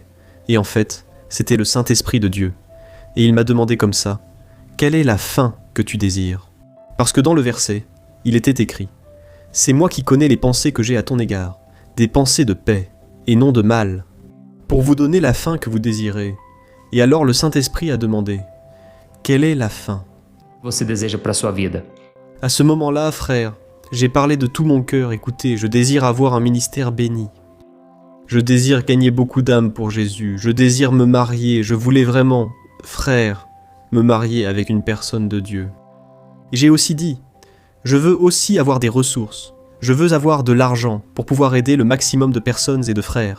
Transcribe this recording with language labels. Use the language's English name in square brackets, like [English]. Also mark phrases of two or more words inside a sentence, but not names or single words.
[French] Et en fait, c'était le Saint-Esprit de Dieu. Et il m'a demandé comme ça, quelle est la fin que tu désires ? Parce que dans le verset, il était écrit, c'est moi qui connais les pensées que j'ai à ton égard, des pensées de paix et non de mal, pour vous donner la fin que vous désirez. Et alors le Saint-Esprit a demandé, quelle est la fin ? [Portuguese] Você deseja para sua vida. [French] À ce moment-là, frère, j'ai parlé de tout mon cœur, écoutez, je désire avoir un ministère béni. Je désire gagner beaucoup d'âmes pour Jésus, je désire me marier, je voulais vraiment, frère, me marier avec une personne de Dieu. Et j'ai aussi dit, je veux aussi avoir des ressources, je veux avoir de l'argent pour pouvoir aider le maximum de personnes et de frères.